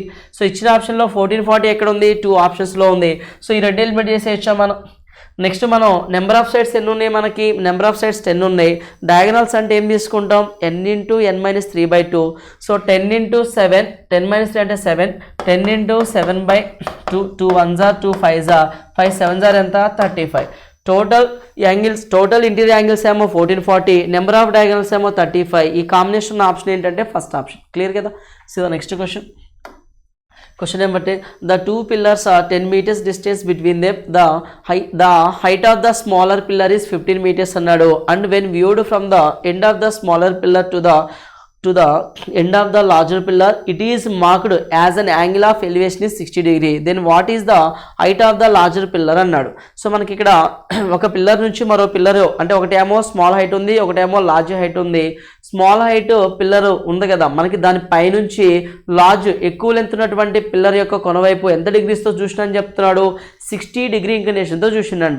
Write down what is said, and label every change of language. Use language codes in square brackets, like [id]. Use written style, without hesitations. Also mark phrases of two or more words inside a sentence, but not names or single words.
[te] సో ఇచ్చిన ఆప్షన్లో 1440 ఎక్కడ ఉంది, 2 ఆప్షన్స్లో ఉంది. సో ఈ రెండు ఎలిమినేట్ చేసేయచ్చా మనం. నెక్స్ట్ మనం [en] number of sides [te] ఎన్ని ఉన్నాయి, మనకి [en] number of sides [te] 10 ఉన్నాయి. డయాగనల్స్ అంటే ఏం తీసుకుంటాం, [en] n into n minus 3/2. [te] సో [en] 10 into 7, 10 minus 3 [te] అంటే 7, [en] 10 into 7/2, 2 1s are 2 5s are 5 7s are [te] ఎంత 35. [en] total angles, total interior angles [te] ఏమో 1440, [en] number of diagonals [te] ఏమో 35. [en] combination option [te] ఏంటంటే [en] first option. [te] క్లియర్ కదా. [en] so next question. Question number 10. The two pillars are 10 meters distance between them. The height of the smaller pillar is 15 meters అన్నాడు. And when viewed from the end of the smaller pillar to the end of the larger pillar, it is marked as an angle of elevation is 60 degree. Then what is the height of the larger pillar అన్నాడు. [te] సో మనకి ఇక్కడ ఒక పిల్లర్ నుంచి మరో పిల్లర్, అంటే ఒకటేమో [en] small height [te] ఉంది, ఒకటేమో [en] large height [te] ఉంది. [en] small height pillar [te] ఉంది కదా మనకి, దాని పైనుంచి లార్జ్ ఎక్కువ లెంత్ ఉన్నటువంటి పిల్లర్ యొక్క కొనవైపు ఎంత డిగ్రీస్తో చూసినా అని చెప్తున్నాడు, 60 [en] degree inclinationతో [te] చూసిండంట.